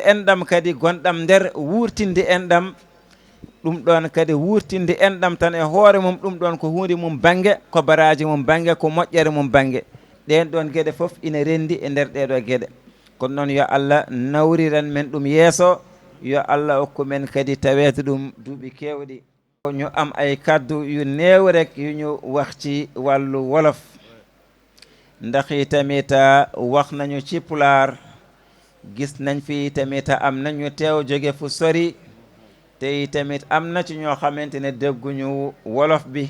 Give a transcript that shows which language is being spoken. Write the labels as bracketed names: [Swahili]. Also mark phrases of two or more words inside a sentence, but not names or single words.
[Fula] enɗam kadi gonɗam nder wurtinde enɗam ɗum ɗon kadi wurtinde enɗam tan e hoore mum ɗum ɗon ko hunde mum banggue ko baraji mum banggue ko moƴƴere mum banggue ɗen ɗon gueɗe foof ina rendi e nder ɗeɗo gueɗe kono noon yo Allah nawriran men ɗum yeeso yo Allah hokku men kadi tawede ɗum duuɓi kewɗi [Wolof] ñu am ay kaddu yu néew rek yu ñu wax ci wàllu wolof ndax i tamit wax nañu ci pulaar gis nañ fi tamit am nañu teew jóge fu sori te tamit am na ci ñoo xamante ne dégguñu wolof bi